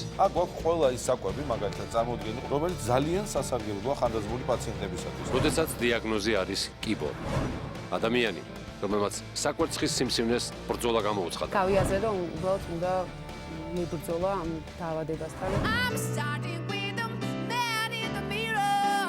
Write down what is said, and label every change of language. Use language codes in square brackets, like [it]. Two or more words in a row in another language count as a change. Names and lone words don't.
[ka] აქ გვაქვს ყველა ის საკვები, მაგალითად წარმოდგენილი, რომელიც ძალიან სასარგებლოა ხანდაზმული პაციენტებისათვის. როდესაც დიაგნოზი არის კიბო. ადამიანი, რომელმაც საკვერცხის სიმსივნეს ბრძოლა გამოუცხადა. გავიაზე რომ უბრალოდ უნდა მიბრძოლა ამ დაავადებასთან. [en] I'm starting with the man in the mirror.